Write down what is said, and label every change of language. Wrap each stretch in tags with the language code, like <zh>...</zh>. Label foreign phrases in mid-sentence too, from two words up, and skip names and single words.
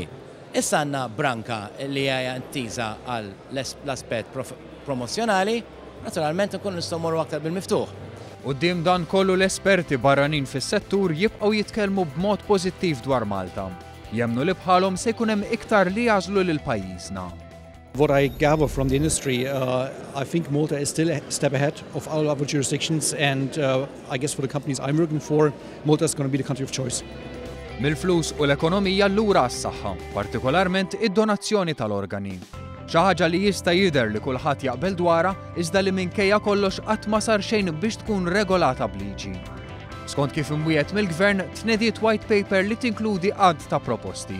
<mt>Issa għandna branka li hija ntiża għal l-aspett promozzjonali, naturalment nkun nistgħu morru aktar bil-miftuħ. Quddiem dan kollu l-esperti barranin fis-settur jibqgħu jitkellmu b'mod pożittiv dwar Malta. Jemmnu li bħalhom se jkun hemm iktar li jażlu lil pajjiżna.</mt> <en>What I gather from the industry, I think Malta is still a step ahead of all other jurisdictions, and I guess for the companies I'm working for, Malta is going to be the country of choice.</en> <mt>Mill-flus u l-ekonomija lura għas-saħħa, partikolarment id-donazzjoni tal-organi. Xi ħaġa li jista' jidher li kulħadd jaqbel dwarha iżda li minkejja kollox qatt ma sar xejn biex tkun regolata b'liġi. Skont kif imwiegħed mill-Gvern tnediet</mt> <en>white paper</en> <mt>li tinkludi għadd ta' proposti.</mt>